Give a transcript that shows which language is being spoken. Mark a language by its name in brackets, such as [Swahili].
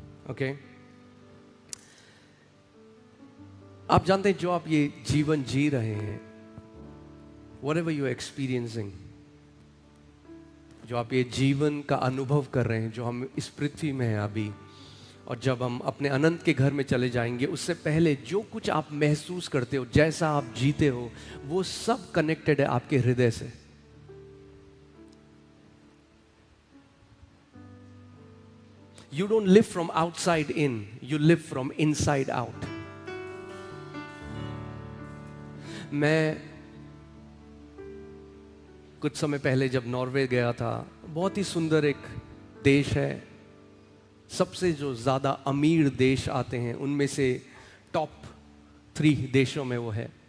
[Hindi] Okay आप जानते हैं, जो आप ये जीवन जी रहे हैं, [English] whatever you are experiencing, [Hindi] जो आप ये जीवन का अनुभव कर रहे हैं, जो हम इस पृथ्वी में हैं अभी, और जब हम अपने अनंत के घर में चले जाएंगे, उससे पहले जो कुछ आप महसूस करते हो, जैसा आप जीते हो, वो सब कनेक्टेड है आपके हृदय से। [English] You don't live from outside in, you live from inside out। [Hindi] मैं कुछ समय पहले जब नॉर्वे गया था, बहुत ही सुंदर एक देश है, सबसे जो ज़्यादा अमीर देश आते हैं उनमें से टॉप 3 देशों में वो है।